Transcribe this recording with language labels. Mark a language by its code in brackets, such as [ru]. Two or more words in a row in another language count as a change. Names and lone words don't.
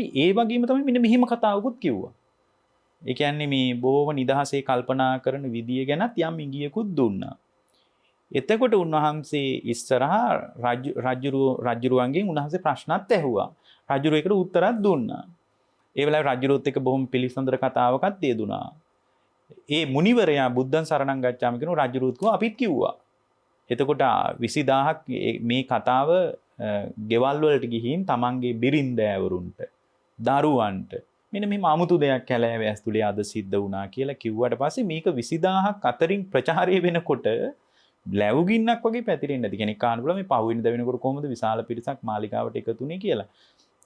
[si] ඒ වගේම තමයි මෙන්න මෙහිම කතාවකුත් කිව්වා. ඒ කියන්නේ මේ බොහොම නිදහසේ කල්පනා කරන විදිය ගැනත් යම් ඉඟියකුත් දුන්නා. එතකොට උන්වහන්සේ ඉස්සරහා රජුරුවන්ගෙන් උන්වහන්සේ ප්‍රශ්නත් ඇහුවා. රජුරුව ඒකට උත්තරත් දුන්නා. ඒ වෙලාවේ රජුරුවත් එක්ක බොහොම පිළිසඳර කතාවකත් දෙදුනා. ඒ මුනිවරයා [pi] බුද්ධං සරණං ගච්ඡාමි [si] කියන රජුරුවත් කිව්වා අපිත් කිව්වා. එතකොට 20000ක් මේ කතාව ගෙවල් වලට ගිහින් තමන්ගේ බිරින්දෑවරුන්ට දරුවන්ට මෙන්න මෙහෙම අමුතු දෙයක් කැලෑවේ ඇස්තුලේ අද සිද්ධ වුණා කියලා කිව්වට පස්සේ මේක 20000ක් අතරින් ප්‍රචාරය වෙනකොට ලැබුගින්නක් වගේ පැතිරෙන්නේ නැති කෙනෙක් අහන්න පුළුවන් මේ පහුවෙනිද වෙනකොට කොහොමද විශාල පිරිසක් මාලිගාවට එකතුනේ කියලා.